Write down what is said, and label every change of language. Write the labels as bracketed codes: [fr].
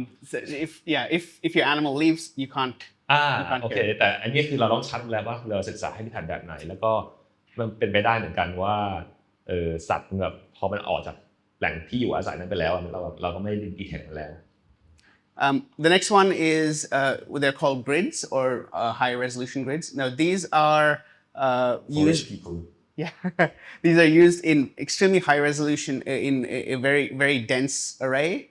[en] So if your animal leaves, you can't. [th] โอเคแต่อันนี้คือเราต้องชัดแล้วว่าเราศึกษาให้ที่ฐานแบบไหนแล้วก็มันเป็นไปได้เหมือนกันว่าสัตว์แบบพอมันออกจากแหล่งที่อยู่อาศัยนั้นไปแล้วเราก็ไม่ดีเทคมันแล้ว [en] The next one is they're called grids or high resolution grids. Now these are used. Yeah, these are used in extremely high resolution in a very very dense array.